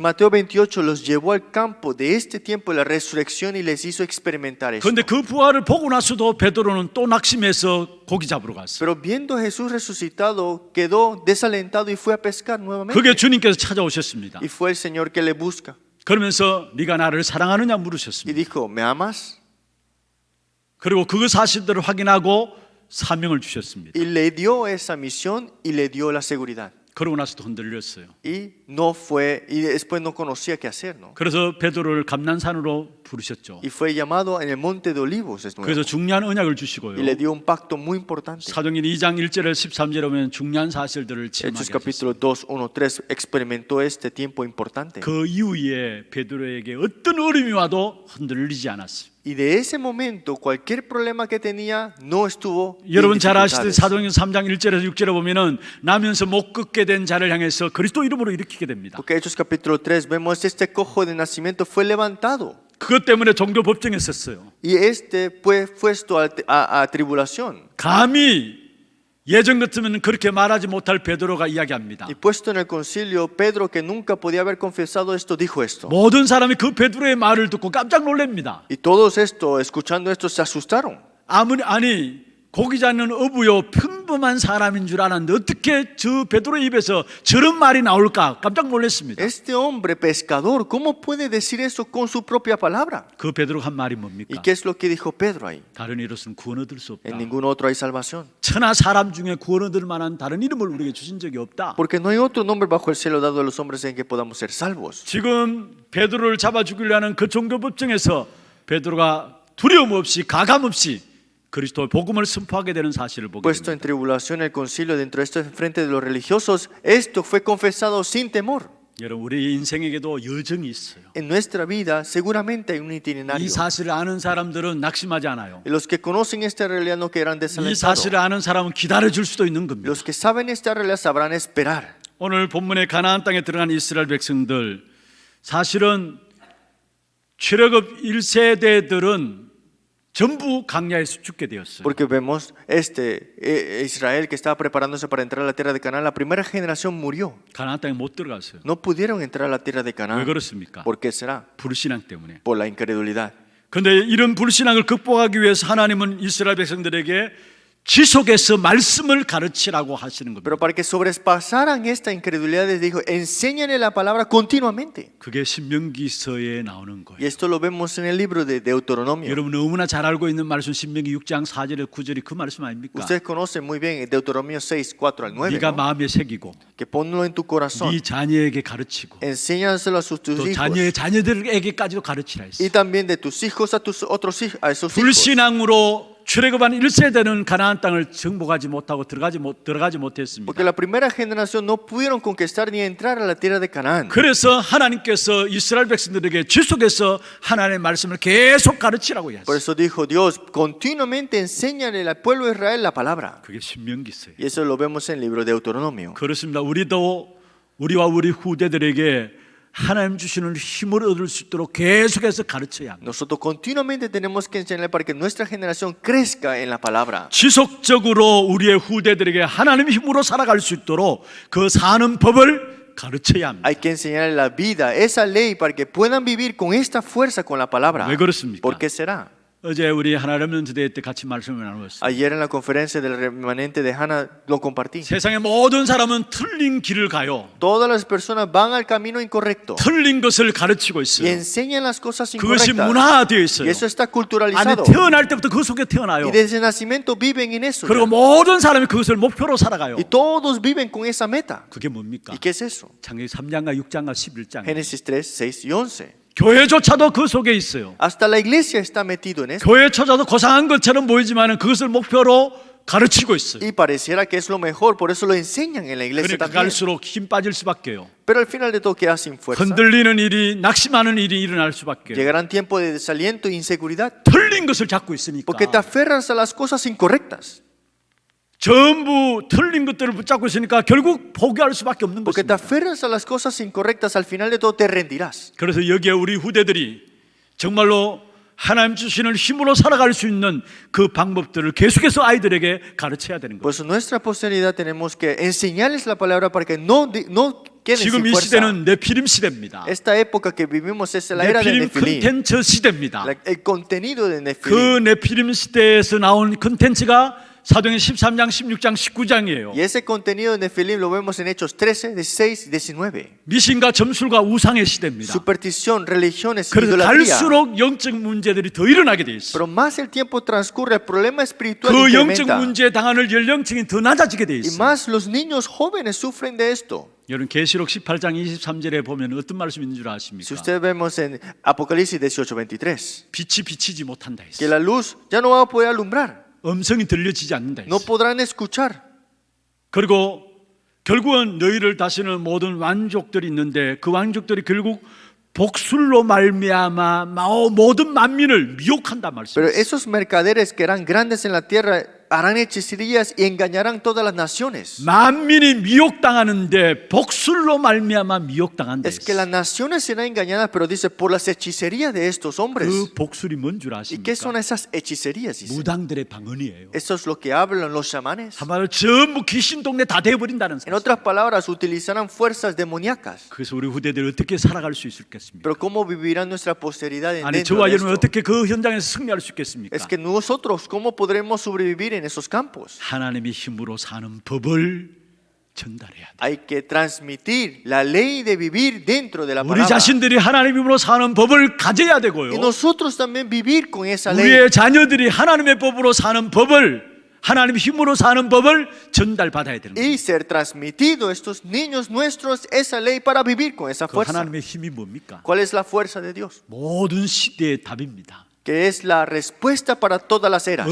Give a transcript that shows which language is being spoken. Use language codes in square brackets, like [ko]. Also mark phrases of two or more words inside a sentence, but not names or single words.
[es] En Mateo 28 los llevó al campo de este tiempo de la resurrección y les hizo experimentar esto. [ko] 그런데 그 부활을 보고 나서도 베드로는 또 낙심해서 고기 잡으러 갔어요. [es] Pero viendo a Jesús resucitado, quedó desalentado y fue a pescar nuevamente. [ko] 그게 주님께서 찾아오셨습니다. [es] Y fue el Señor que le busca. [ko] 그러면서 네가 나를 사랑하느냐 [es] Y [ko] 물으셨습니다. [es] dijo, ¿me amas? [ko] 그리고 그 사실들을 확인하고 사명을 주셨습니다. [es] Y le dio esa misión y le dio la seguridad. [ko] 그러고 나서도 흔들렸어요. [es] Y no fue, y después no conocía qué hacer, ¿no? [ko] 그래서 베드로를 감난산으로 부르셨죠. [es] Y fue llamado en el monte de Olivos de nuevo. [ko] 그래서 중요한 언약을 주시고요. [es] Y le dio un pacto muy importante. [ko] 사도행전 2장 1절에 13절에 보면 중요한 사실들을 [es] Hechos [ko] 체험하게 하셨어요. [es] capítulo 2, 1, 3 experimentó este tiempo importante. [ko] 그 이후에 베드로에게 어떤 어려움이 와도 흔들리지 않았어요. [es] Y de ese momento, cualquier problema que tenía no estuvo en [ko] 여러분 잘 아시듯이 [es] dificultades. [ko] 사도행전 3장 1절에서 6절에 보면은 나면서 못 걷게 된 자를 향해서 그리스도 이름으로 일으키게 됩니다. [es] Porque Hechos capítulo 3 vemos este cojo de nacimiento fue levantado [ko] 그것 때문에 종교 법정에 섰어요. [es] y este fue puesto a tribulación. [ko] 감히 예전 같으면 그렇게 말하지 못할 베드로가 이야기합니다. [es] Y puesto en el concilio, Pedro, que nunca podía haber confesado esto, dijo esto. [ko] 모든 사람이 그 베드로의 말을 듣고 깜짝 놀랍니다. [es] Y todos esto, escuchando esto, se asustaron. [ko] 아니 고기 잡는 어부요 평범한 사람인 줄 알았는데 어떻게 저 베드로의 입에서 저런 말이 나올까 깜짝 놀랐습니다. [es] Este hombre pescador, ¿cómo puede decir eso con su propia palabra? [ko] 그 베드로가 한 말이 [es] ¿Y [ko] 뭡니까? [es] qué es lo que dijo Pedro ahí? [ko] 다른 이로서는 구원 얻을 수 없다. [es] En ningún otro hay salvación. [ko] 천하 사람 중에 구원 얻을 만한 다른 이름을 우리에게 주신 적이 없다. [es] Porque no hay otro nombre bajo el cielo dado a los hombres en que podamos ser salvos. [ko] 지금 베드로를 잡아 죽이려 하는 그 종교 법정에서 베드로가 두려움 없이 가감 없이 그리스도의 복음을 선포하게 되는 사실을 보게 [es] Puesto en [ko] 됩니다. [es] tribulación el concilio dentro de esto enfrente de los religiosos, esto fue confesado sin temor. [ko] 여러분 우리 인생에게도 여정이 있어요. [es] En nuestra vida seguramente hay un itinerario. [ko] 이 사실을 아는 사람들은 낙심하지 않아요. [es] Y los que conocen esta realidad no quedarán [ko] 이 [es] desalentados. [ko] 사실을 아는 사람은 기다려줄 수도 있는 겁니다. [es] Los que saben esta realidad sabrán esperar. [ko] 오늘 본문의 가나안 땅에 들어간 이스라엘 백성들 사실은 출애굽 1세대들은 전부 강야에서 죽게 되었어요. [es] Porque vemos Israel que estaba preparándose para entrar a la tierra de Canaán, la primera generación murió. [ko] 가나안 땅에 못 들어갔어요. [es] No pudieron entrar a la tierra de [ko] 왜 [es] Canaán. [ko] 그렇습니까? [es] ¿Por qué será? [ko] 불신앙 때문에. [es] Por la incredulidad. [ko] 그런데 이런 불신앙을 극복하기 위해서 하나님은 이스라엘 백성들에게 지속해서 말씀을 가르치라고 하시는 겁니다. [es] Pero para que sobrepasaran esta incredulidad les dijo, enséñale la palabra continuamente. [ko] 그게 신명기서에 나오는 [es] Y [ko] 거예요. [es] esto lo vemos en el libro de Deuteronomio. [ko] 여러분 너무나 잘 알고 있는 말씀 신명기 6장 4절에 9절이 그 말씀 아닙니까? [es] Ustedes conocen muy bien Deuteronomio 6, 4 al 9, [ko] 네가 [es] ¿no? [ko] 마음에 새기고 [es] Que ponlo en tu corazón. [ko] 네 자녀에게 가르치고 [es] Enséñaselo a tus [ko] 또 [es] hijos. [ko] 자녀의 자녀들에게까지도 가르치라 [es] Y [ko] 했어요. [es] también de tus hijos a tus otros hijos, a esos hijos. [ko] 불신앙으로 출애굽한 1세대는 가나안 땅을 정복하지 못하고 들어가지 못했습니다. [es] Porque la primera generación no pudieron conquistar ni entrar a la tierra de Canaán. [ko] 그래서 하나님께서 이스라엘 백성들에게 지속해서 하나님의 말씀을 계속 가르치라고 [es] Por [ko] 했어요. [es] eso dijo Dios, continuamente enséñale al pueblo de Israel la palabra. [ko] 그게 신명기서예요. [es] Y eso lo vemos en el libro de Deuteronomio. [ko] 그렇습니다. 우리와 우리 후대들에게 하나님 주시는 힘을 얻을 수 있도록 계속해서 가르쳐야 합니다. [es] Nosotros continuamente tenemos que enseñarle para que nuestra generación crezca en la palabra. [ko] 지속적으로 우리의 후대들에게 하나님의 힘으로 살아갈 수 있도록 그 사는 법을 가르쳐야 합니다. [es] Hay que enseñarle la vida, esa ley, para que puedan vivir con esta fuerza con la palabra. [ko] 왜 그렇습니까? [es] ¿Por qué será? [ko] 어제 우리 하나님 대회 때 같이 말씀을 나누었어요. [es] Ayer en la conferencia del remanente de Hannah lo compartí. [ko] 세상의 모든 사람은 틀린 길을 가요. [es] Todas las personas van al camino incorrecto [ko] 틀린 것을 가르치고 [es] y [ko] 있어요. [es] enseñan las cosas [ko] 그것이 [es] incorrectas. [ko] 문화되어 [es] Y [ko] 있어요. [es] eso está [ko] 아니 [es] culturalizado. [ko] 태어날 때부터 그 속에 태어나요. [es] Y desde nacimiento viven en eso. [ko] 그리고 [es] ya. [ko] 모든 사람이 그것을 목표로 살아가요. [es] Y todos viven con esa meta. [ko] 그게 뭡니까? [es] ¿Y qué es eso? [ko] 창세기 3장과 6장과 11장. [es] Génesis 3, 6 y 11. [ko] 교회조차도 그 속에 있어요. [es] Hasta la iglesia está metido en eso. [ko] 교회조차도 고상한 것처럼 보이지만 그것을 목표로 가르치고 있어요. [es] Y pareciera que es lo mejor, por eso lo enseñan en la iglesia [ko] 그러니까 [es] también. [ko] 갈수록 힘 빠질 수밖에요. [es] Pero al final de todo queda sin fuerza. [ko] 흔들리는 일이 낙심하는 일이 일어날 수밖에. [es] Llegarán tiempos de desaliento e inseguridad [ko] 틀린 것을 잡고 있으니까. [es] porque te aferras a las cosas incorrectas. [ko] 전부 틀린 것들을 붙잡고 있으니까 결국 포기할 수밖에 없는 [es] Porque te [ko] 것입니다. [es] aferras a las cosas incorrectas, al final de todo te rendirás. [ko] 그래서 여기에 우리 후대들이 정말로 하나님 주시는 힘으로 살아갈 수 있는 그 방법들을 계속해서 아이들에게 가르쳐야 되는 [es] Por [ko] 거예요. [es] eso nuestra posteridad tenemos que enseñarles la palabra para que no queden [ko] 지금 [es] sin [ko] 이 [es] fuerza. [ko] 시대는 네피림 시대입니다. [es] Esta época que vivimos es la era de [ko] 네피림 [es] Nefilim. [ko] 컨텐츠 시대입니다. [es] El contenido de [ko] 그 [es] Nefilim. [ko] 네피림 시대에서 나온 컨텐츠가 사도행 13장, 16장, 19장이에요. [es] Y ese contenido de Nefilim lo vemos en Hechos 13, 16 y 19. [ko] 미신과 점술과 우상의 시대입니다. [es] Superstición, religiones, [ko] 그래서 [es] idolatría. [ko] 갈수록 영적 문제들이 더 일어나게 돼 있어요. [es] Pero más el tiempo transcurre, el problema espiritual [ko] 그 영적 [es] incrementa. [ko] 문제에 당하는 연령층이 더 낮아지게 돼 [es] Y [ko] 있어요. [es] más los niños jóvenes sufren de esto. [ko] 여러분 계시록 18장 23절에 보면 어떤 말씀이 있는 줄 [es] Si [ko] 아십니까? [es] ustedes vemos en Apocalipsis 18, 23, [ko] 빛이 비치지 못한다 [es] que [ko] 했어요. [es] la luz ya no va a poder alumbrar, [ko] 음성이 들려지지 않는다 [es] no [ko] 했어요. [es] podrán escuchar. [ko] 그리고 결국은 너희를 다스리는 모든 왕족들이 있는데 그 왕족들이 결국 복술로 말미암아 모든 만민을 미혹한단 [es] Pero [ko] 말씀이에요. [es] esos mercaderes que eran grandes en la tierra harán hechicerías y engañarán todas las naciones. [ko] 만민이 미혹당하는데 복술로 말미암아 미혹당한다 [es] Es que las [ko] 했어요. [es] naciones serán engañadas, pero dice por las hechicerías de estos hombres. [ko] 그 복술이 뭔 줄 [es] ¿Y qué son [ko] 아십니까? [es] esas hechicerías? Dice. [ko] 무당들의 방언이에요. [es] Eso es lo que hablan los chamanes. [ko] 한마디로 전부 귀신 동네 다 돼버린다는 [es] En [ko] 사실. [es] otras palabras, utilizarán fuerzas demoníacas. [ko] 그래서 우리 후대들이 어떻게 살아갈 수 있겠습니까? [es] Pero ¿cómo vivirán nuestra posteridad en [ko] 아니 [es] dentro [ko] 저와 [es] de [ko] 여러분 [es] esto? [ko] 어떻게 그 현장에서 승리할 수 있겠습니까? [es] Es que nosotros, ¿cómo podremos sobrevivir en esos campos? [ko] 하나님의 힘으로 사는 법을 전달해야 돼. [es] Hay que transmitir la ley de vivir dentro de la [ko] 우리 [es] palabra. [ko] 자신들이 하나님의 힘으로 사는 법을 가져야 [es] Y [ko] 되고요. [es] nosotros también vivir con esa ley. [ko] 우리의 자녀들이 하나님의 법으로 사는 법을 하나님의 힘으로 사는 법을 전달받아야 되는 거예요. [es] Y ser transmitido a estos niños nuestros esa ley para vivir con esa [ko] 그 [es] fuerza. [ko] 하나님의 힘이 뭡니까? [es] ¿Cuál es la fuerza de Dios? [ko] 모든 시대의 답입니다. [es] Que es la respuesta para todas las eras.